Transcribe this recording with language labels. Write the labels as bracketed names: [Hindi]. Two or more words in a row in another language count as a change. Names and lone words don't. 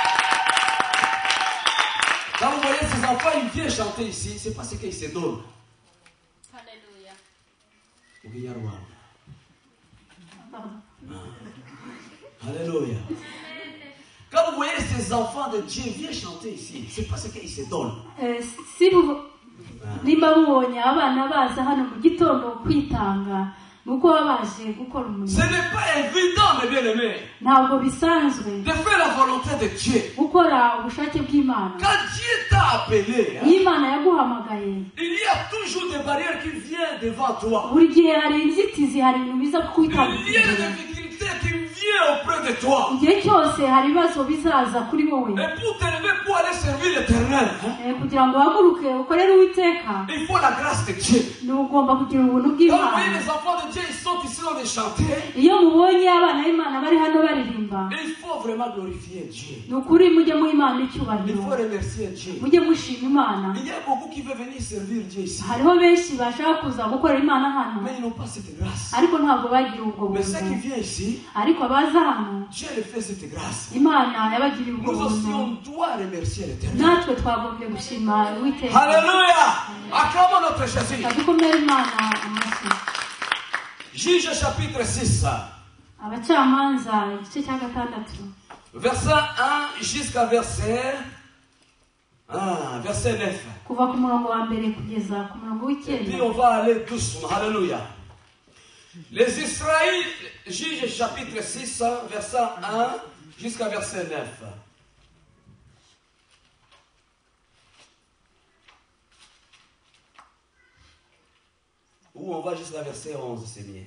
[French] Quand vous voyez ces enfants, ils viennent chanter ici, c'est parce qu'ils se donnent. Alléluia. Alléluia. Quand vous voyez ces enfants de Dieu viennent chanter ici, c'est parce qu'ils se donnent. Si vous [Kinyarwanda] nimba mubonye abana baza hano mu gitondo kwitanga nuko babaje gukora umurimo. [French] Ce n'est pas évident, mes bien-aimés, [Kinyarwanda] ntabwo bisanzwe [French] de faire la volonté de Dieu. [Kinyarwanda] gukora ubushake bw'Imana. [French] Quand Dieu t'a appelé, [Kinyarwanda] Imana yaguhamagaye, [French] il y a toujours des barrières qui viennent devant toi. [Kinyarwanda] buri gihe hari inzitizi, hari ibintu biza [French] Il y a [Kinyarwanda] kukwitambukira. [French] des difficultés qui viennent auprès de toi. [Kinyarwanda] Igihe cyose hari ibibazo bizaza kuri wowe. [French] Et pour t'élever, pour aller servir l'Éternel, [Kinyarwanda] kugira ngo uhaguruke ukorere Uwiteka, [French] il faut la grâce de Dieu. [Kinyarwanda] ugomba kugira ubuntu [French] Quand vous voyez [Kinyarwanda] bw'Imana. [French] les enfants de Dieu, ils sont ici en train de chanter. [Kinyarwanda] Iyo mubonye abana b'Imana bari hano baririmba, [French] Il faut vraiment glorifier Dieu. [Kinyarwanda] ni ukuri mujye mu Imana [French] Il [Kinyarwanda] icyubahiro, [French] faut remercier Dieu. [Kinyarwanda] mujye mushima Imana. [French] Il y a beaucoup qui veulent venir servir Dieu ici. [Kinyarwanda] Hariho benshi bashaka kuza gukorera Imana hano, [French] Mais ils n'ont pas cette grâce. [Kinyarwanda] ariko ntabwo bagira ubwo [French] Mais ceux qui [Kinyarwanda] buntu. [French] viennent ici, [Kinyarwanda] Ariko abaza hano, [French] Dieu leur fait cette grâce. [Kinyarwanda] Imana yabagiriye ubwo [French] Nous aussi, [Kinyarwanda] buntu. [French] on doit remercier l'Éternel. [Kinyarwanda] Natwe twagombye gushima Uwiteka. [French] Alléluia! Acclamons notre Jésus. [Kinyarwanda] Dukomere Imana amashyi. [French] Juge chapitre 6, [Kinyarwanda] Abacamanza igice cya gatandatu, [French] verset 1 jusqu'à verset 9. [Kinyarwanda] kuva ku murongo wa mbere kugeza ku murongo [French] Et puis [Kinyarwanda] w'icyenda. [French] on va aller doucement. Alléluia. Les Israélites, Juge chapitre 6, verset 1 jusqu'à verset 9. Ou on va jusqu'à verset 11, c'est bien.